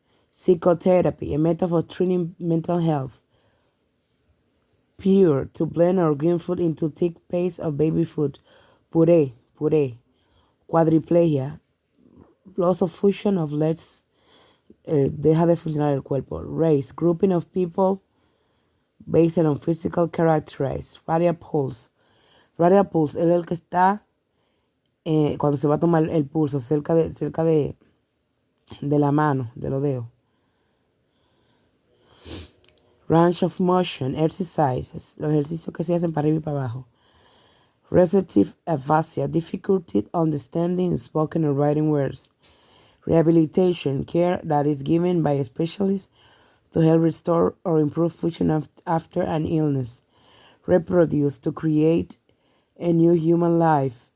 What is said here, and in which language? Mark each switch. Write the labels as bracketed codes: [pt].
[en] Psychotherapy, a method for treating mental health. Pure, to blend or green food into thick paste of baby food. Puree. Quadriplegia, loss of function of legs, [es] deja de funcionar el cuerpo. [en] Race, grouping of people based on physical characteristics. Radial pulse. [es] Radial pulse es el que está cuando se va a tomar el pulso cerca de la mano, de los dedos. [en] Range of motion, exercises, [es] los ejercicios que se hacen para arriba y para abajo. [en] Receptive aphasia, difficulty understanding spoken or writing words. Rehabilitation, care that is given by a specialist to help restore or improve function after an illness. Reproduce, to create a new human life.